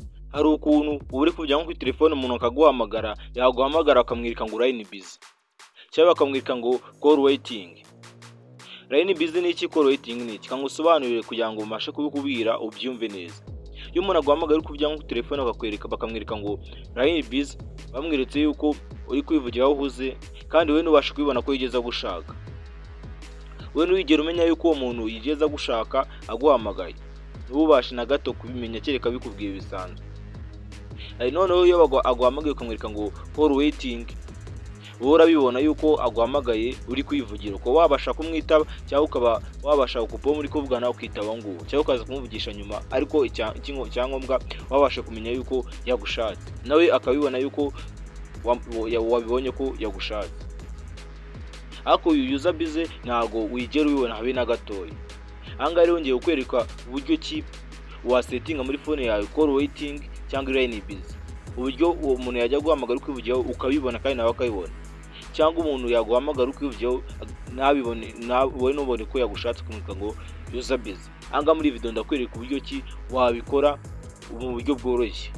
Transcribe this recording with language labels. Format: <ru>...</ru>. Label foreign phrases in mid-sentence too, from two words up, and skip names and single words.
<rw>hari ukuntu uba uri kujya nko kuri telefone umuntu akaguhamagara, yaguhamagara akamwirika ngo</rw> <en>line busy</en> <rw>cyangwa bakamwirika ngo</rw> <en>call waiting. Line busy</en> <rw>ni iki,</rw> <en>call waiting</en> <rw>ni iki? Kangusobanurire kugira ngo umashe kubikubwira ubyumve neza. Iyo umuntu aguhamagara uri kujya nko kuri telefone bakakwereka bakamwirika ngo</rw> <en>line busy,</en> <rw>bamwiretse yuko uri kwivugira aho uhuze kandi we ntubashe kubibona ko yigeza gushaka. We ntiwigera umenya yuko uwo muntu yigeza gushaka aguhamagaye, ntubashe na gato kubimenya kereka bikubwiye bisanzwe. Noneho iyo aguhamagaye ukamwereka ngo</rw> <en>call waiting,</en> <rw>wowe urabibona yuko aguhamagaye uri kwivugira, uko wabasha kumwitaba cyangwa ukaba wabasha kuba muri kuvugana ukitaba nguwo cyangwa ukaza kumuvugisha nyuma, ariko icyangombwa wabasha kumenya yuko yagushatse, nawe akabibona yuko wabibonye ko yagushatse. Ariko uyu</rw> <en>user busy</en> <rw>ntago wigera ubibona habe na gatoya. Ahangaha rero ngiye kukwereka uburyo ki wasetinga muri phone yawe</rw> <en>call waiting</en> <rw>cyangwa</rw> <en>line busy,</en> <rw>uburyo uwo muntu yajya guhamagara ukivugiraho ukabibona kandi nawe akabibona, cyangwa umuntu yaguhamagara ukivugiraho ntabibone, wowe ntubone ko yagushatse kumwika ngo</rw> <en>user busy.</en> <rw>Ahangaha muri video ndakwereka uburyo ki wabikora mu buryo bworoshye.</rw>